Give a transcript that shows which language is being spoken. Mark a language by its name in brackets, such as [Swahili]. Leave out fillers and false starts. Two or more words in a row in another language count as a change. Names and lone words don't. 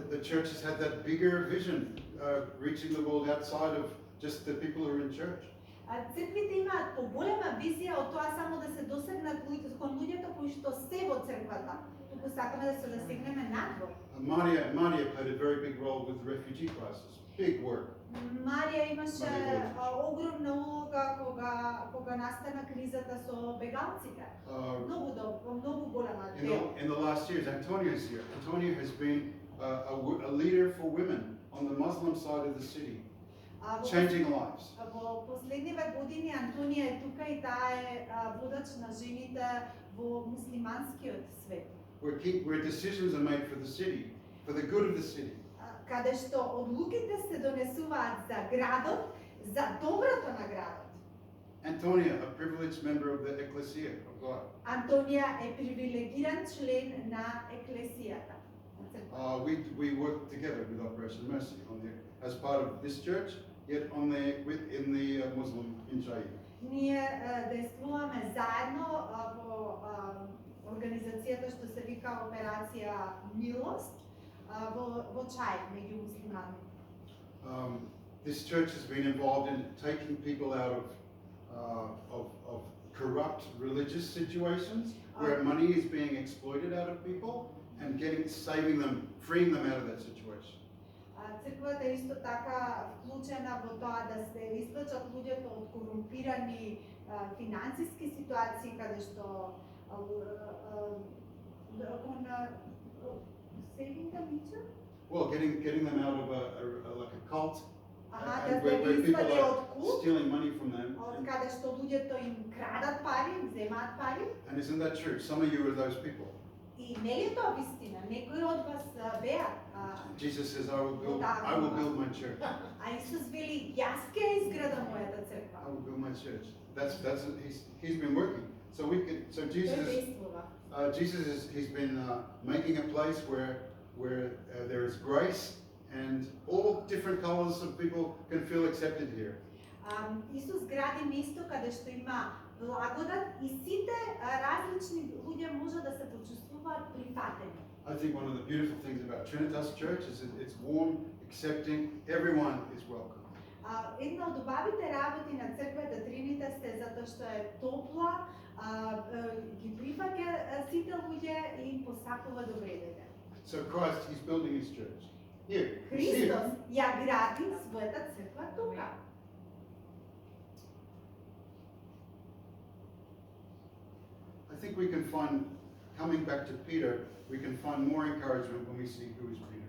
[English] The church has had that bigger vision, reaching the world outside of just the people who are in church. [Macedonian] Црквите имаат поголема визија од тоа само да се досегнат кон луѓето кои што се во црквата, туку сакаме да се досегнеме надвор. [English] Maria played a very big role with the refugee crisis. Big work. [Macedonian] Марија имаше огромна улога кога настана кризата со бегалците. Многу голема дел. [English] In the last years, Antonia's here. Antonia has been a leader for women on the Muslim side of the city, changing lives. [Macedonian] Во последниве години Антонија е тука и таа е водач на жените во муслиманскиот свет. [English] Where decisions are made for the city, for the good of the city. [Macedonian] Каде што одлуките се донесуваат за градот, за доброто на градот. [English] Antonia, a privileged member of the Ecclesia of God. [Macedonian] Антонија е привилегиран член на еклесијата. [English] We work together with Operation Mercy as part of this church, yet in the Muslim in Shaib. [Macedonian] Ние действуваме заедно во организацијата што се вика Операција Милост во Чај меѓу муслимани. [English] This church has been involved in taking people out of corrupt religious situations where money is being exploited out of people and saving them, freeing them out of that situation. [Macedonian] Црквата е исто така вклучена во тоа да се извлечат луѓето од корумпирани финансиски ситуации каде што [English] saving them into? Well, getting them out of like a cult. Where people are stealing money from them. [Macedonian] Од каде што луѓето им крадат пари, им земаат пари. [English] And isn't that true? Some of you are those people. [Macedonian] И нели е тоа вистина? Некои од вас беа. [English] Jesus says, I will build my church. [Macedonian] А Исус вели, јас ќе изградам мојата црква. [English] I will build my church. He's been working. So he's been making a place where there is grace and all different colors of people can feel accepted here. [Macedonian] Исус гради место каде што има благодат и сите различни луѓе може да се почувствуваат прифатени. [English] I think one of the beautiful things about Trinitas Church is that it's warm, accepting, everyone is welcome. [Macedonian] Една од убавите работи на црквата Тринитас е затоа што е топла, ги прифаќа сите луѓе и им посакува добредење. [English] So Christ, he's building his church. Here. [Macedonian] Христос ја гради својата црква тука. [English] I think we can find, coming back to Peter, we can find more encouragement when we see who is Peter.